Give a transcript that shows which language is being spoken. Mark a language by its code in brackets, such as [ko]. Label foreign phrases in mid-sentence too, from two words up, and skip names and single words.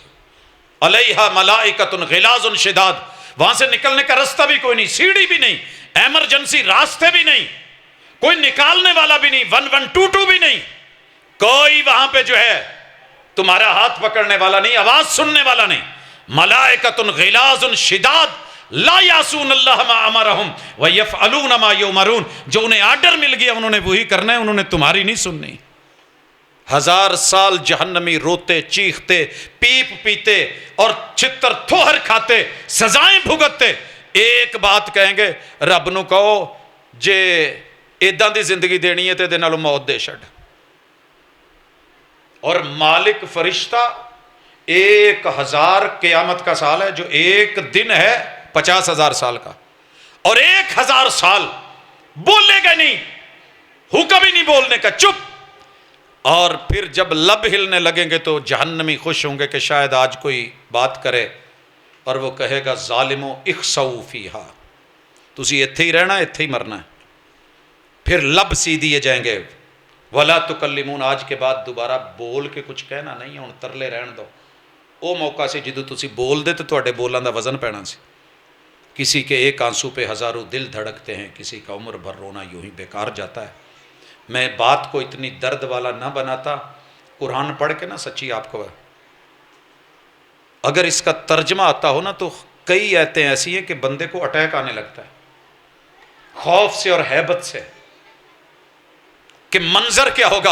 [ar] علیہا ملائکۃ غلاظ شداد، [ur] وہاں سے نکلنے کا راستہ بھی کوئی نہیں، سیڑھی بھی نہیں، ایمرجنسی راستے بھی نہیں، کوئی نکالنے والا بھی نہیں، 1122 بھی نہیں، کوئی وہاں پہ جو ہے تمہارا ہاتھ پکڑنے والا نہیں، آواز سننے والا نہیں۔ [ar] ملائکۃ غلاظ شداد لا یعصون اللہ ما امرہم ویفعلون ما یؤمرون، [ur] جو انہیں آرڈر مل گیا انہوں نے وہی کرنا ہے، انہوں نے تمہاری نہیں سننی۔ 1000 سال جہنمی روتے چیختے پیپ پیتے اور چھتر تھوہر کھاتے سزائیں بھگتتے، ایک بات کہیں گے، [pa] رب نو کہو جے ایداں دی زندگی دینی ہے تے دے نالوں موت دے چھڈ۔ [ur] اور مالک فرشتہ 1000 قیامت کا سال ہے، جو ایک دن ہے 50,000 سال کا، اور 1000 سال بولے گا نہیں، حکم ہی نہیں بولنے کا، چپ۔ اور پھر جب لب ہلنے لگیں گے تو جہنمی خوش ہوں گے کہ شاید آج کوئی بات کرے، اور وہ کہے گا ظالمو [ar] اخسؤ فیہا، [pa] تسی ایتھے ہی رہنا، ایتھے ہی مرنا ہے۔ [ur] پھر لب سی دیے جائیں گے، [ar] ولا تکلمون، [ur] آج کے بعد دوبارہ بول کے کچھ کہنا نہیں ہے، [pa] ہن ترلے رہن دو۔ او موقع سے جدو تسی بول دے تو تواڈے بولاں دا وزن پینا سی۔ [ur] کسی کے ایک آنسو پہ ہزاروں دل دھڑکتے ہیں، کسی کا عمر بھر رونا یوں ہی بیکار جاتا ہے۔ میں بات کو اتنی درد والا نہ بناتا، قرآن پڑھ کے نا سچی آپ کو اگر اس کا ترجمہ آتا ہو نا تو کئی آیتیں ایسی ہیں کہ بندے کو اٹیک آنے لگتا ہے خوف سے اور ہیبت سے، کہ منظر کیا ہوگا۔